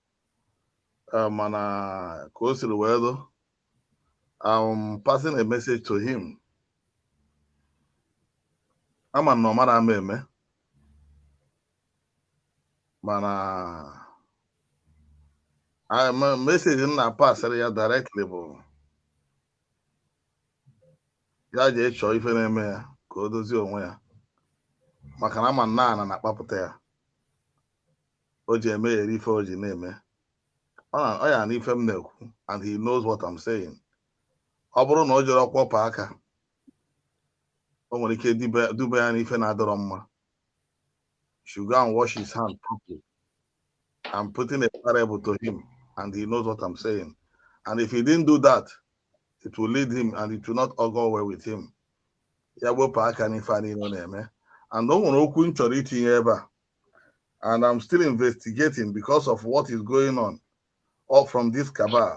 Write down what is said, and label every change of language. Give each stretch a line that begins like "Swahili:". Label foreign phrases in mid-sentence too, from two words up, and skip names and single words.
English: I'm passing a message to him. I'm a normal man. I'm a message in a pass directly.
Igbo: Ya je chọọ ife na-eme ya ka o dozie onwe ya maka na ama nna na-akpapụta ya o ji eme ya ife o ji na-eme ọ ya na ife m na-ekwu
English: and he knows what I'm saying.
Igbo: Ọ bụrụ na o jere ọkwọpụ aka o nwere ike dube ya n'ife na-adọrọ mma.
English: Should go and wash his hand properly. I'm putting a parable to him and he knows what I'm saying. And if he didn't do that, it will lead him and it will not all go well with him. And I'm still investigating because of what is going on all from this cabal.